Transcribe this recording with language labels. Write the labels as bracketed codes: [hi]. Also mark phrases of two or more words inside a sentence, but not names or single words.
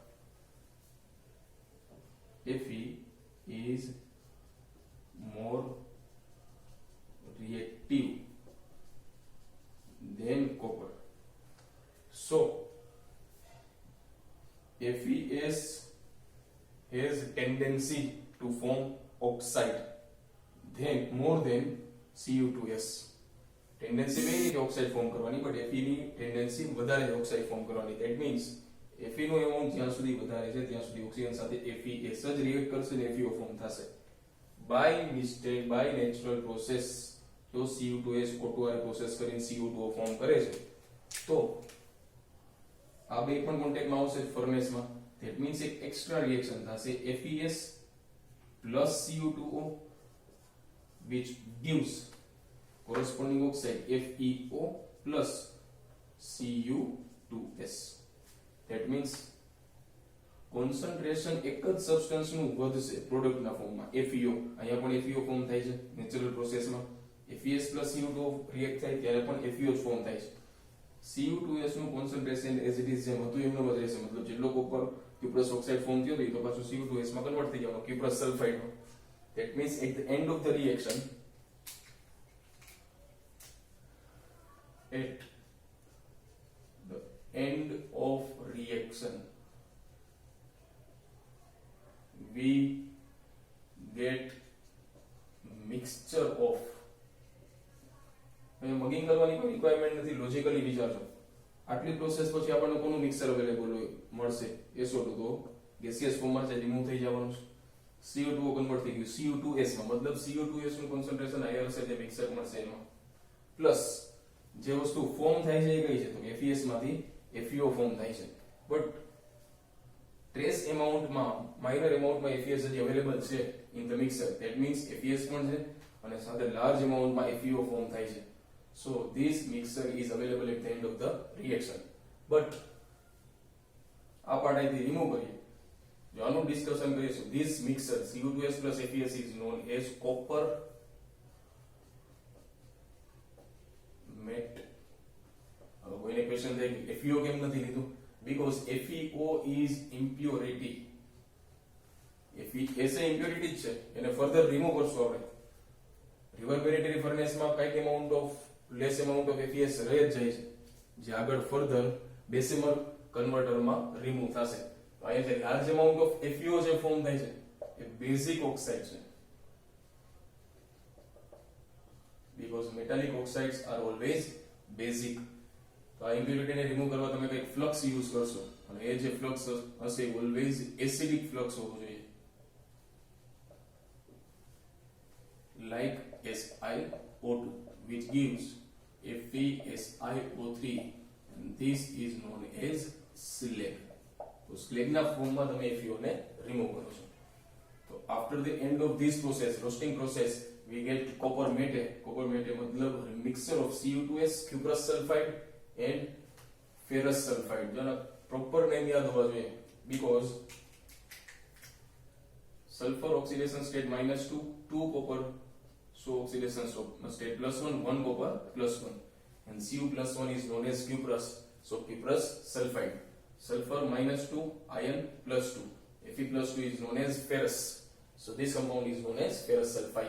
[en] Fe is more reactive than copper. So Fes has tendency to form oxide more than Cu2S. [gu] ટેન્ડન્સી બે ની [en] oxide form [gu] કરવાની, બટ Fe ની ટેન્ડન્સી વધારે [en] oxide form [gu] કરવાની. [en] that means [gu] Fe નો એમાઉન્ટ જ્યાં સુધી વધારે છે ત્યાં સુધી ઓક્સિજન સાથે Fes જ રિએક્ટ કરશે ને FeO ફોર્મ થશે. [en] by mistake, by natural process [gu] જો Cu2S O2 પ્રોસેસ કરીને Cu2O ફોર્મ કરે છે તો આ બે પણ કોન્ટેક્ટમાં આવશે ફર્નેસમાં. [en] that means એક extra reaction થશે Fes plus Cu2O, which gives corresponding oxide FeO plus Cu2S. That means concentration [gu] એક જ સબસ્ટન્સ નું વધશે પ્રોડક્ટ ના ફોર્મમાં FeO. અહીંયા પણ FeO ફોર્મ થાય છે [en] natural process. Fes plus Cu2O [gu] રિએક્ટ થાય ત્યારે પણ FeO જ ફોર્મ થાય છે. Cu2S નું કોન્સન્ટ્રેશન [en] as it is [gu] જેમ હતું એમનો જ રહેશે, મતલબ જેટલો કોપર [en] cuprous oxide form [gu] થયો તો પાછું Cu2S માં કન્વર્ટ થઈ જવાનો [en] cuprous sulfide [gu] માં. [en] That means at the end of the reaction, we get mixture of, [gu] મગિંગ કરવાની કોઈ રિક્વાયરમેન્ટ નથી, લોજિકલી વિચારજો. આટલી પ્રોસેસ પછી આપણને કોનું [en] mixer available [gu] મળશે? SO2 તો [en] gaseous form [gu] છે, રિમૂવ થઈ જવાનું છે. CO2 કન્વર્ટ થઈ ગયું Cu2S માં, મતલબ Cu2S નું [en] concentration higher [gu] હશે એટલે મિક્સર મળશે એમાં. પ્લસ જે વસ્તુ ફોર્મ થાય છે એ કઈ છે તો Fes માંથી FeO ફોર્મ થાય છે, [en] but trace amount minor amount [gu] Fes હજી અવેલેબલ છે [en] in the mixer. that means [gu] Fes પણ છે અને સાથે [en] large amount [gu] FeO ફોર્મ થાય છે. [en] So this mixture is available at the end of the reaction. [gu] But આ પાર્ટ અહીંથી રિમૂવ કરીએ જો આનું ડિસ્કશન કરીશું, [en] this mixture Cu2s plus FeS is known as copper met. [gu] હવે કોઈને ક્વેશ્ચન થાય કે FeO કેમ નથી લીધું? [en] because FeO is impurity. [gu] FeS એ impurity જ છે, એને [en] further remove [gu] કરશું આપણે. [en] reverberatory furnace [gu] કઈક [en] amount of less amount of [gu] FeS રહી જ જાય છે, જે આગળ [en] further decimal converter remove [gu] થશે. તો અહીંયા જે [en] large amount of [gu] FeO જે ફોર્મ થાય છે એ [en] basic oxide [gu] છે, [en] because metallic oxides are always basic. [gu] તો આ ઇમ્પ્યુરિટીને રિમૂવ કરવા તમે કંઈક [en] flux use [gu] કરશો, અને એ જે ફ્લક્સ હશે [en] always acidic flux [gu] હોવો જોઈએ, [en] like SiO2 which gives FeSiO3, and this is known as slag. [gu] તો સ્લેગના ફોર્મમાં તમે FeO ને રિમૂવ કરો છો. [en] તો after the end of this process, roasting process, we get copper matte. Copper matte मतलब mixture of Cu2s, cuprous sulfide and ferrous sulfide. [gu] જેનો [en] proper name [gu] યાદ હોવા જોઈએ, [en] because sulfur oxidation state -2, 2 copper, so oxidation state +1, 1 copper +1, and Cu +1 is known as cuprous, so cuprous sulfide. Sulfur -2, iron +2, Fe +2 is known as ferrous, so this compound is known as ferrous sulfide.